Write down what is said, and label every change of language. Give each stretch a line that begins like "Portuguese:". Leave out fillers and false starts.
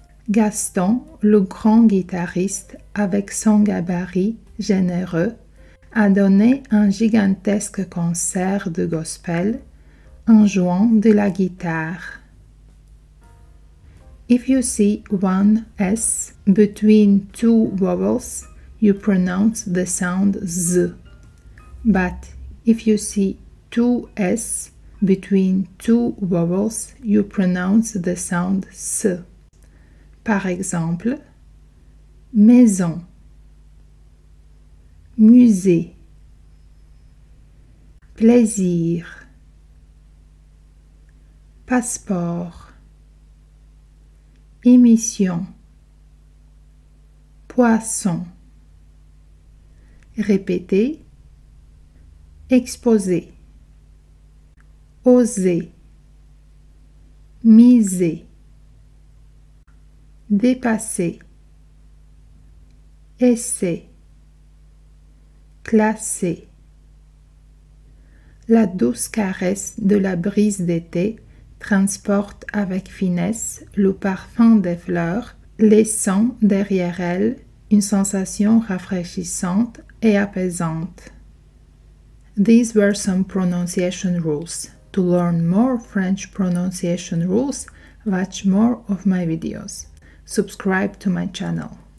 French: Gaston, le grand guitariste, avec son gabarit généreux, a donné un gigantesque concert de gospel en jouant de la guitare.
English: If you see one S between two vowels, you pronounce the sound Z. But if you see two S between two vowels, you pronounce the sound S.
French: Par exemple, maison, musée, plaisir, passeport, émission, poisson. Répétez, exposer, oser, miser, dépasser, essai, classer. La douce caresse de la brise d'été transporte avec finesse le parfum des fleurs, laissant derrière elle une sensation rafraîchissante et apaisante.
English: These were some pronunciation rules. To learn more French pronunciation rules, watch more of my videos. Subscribe to my channel.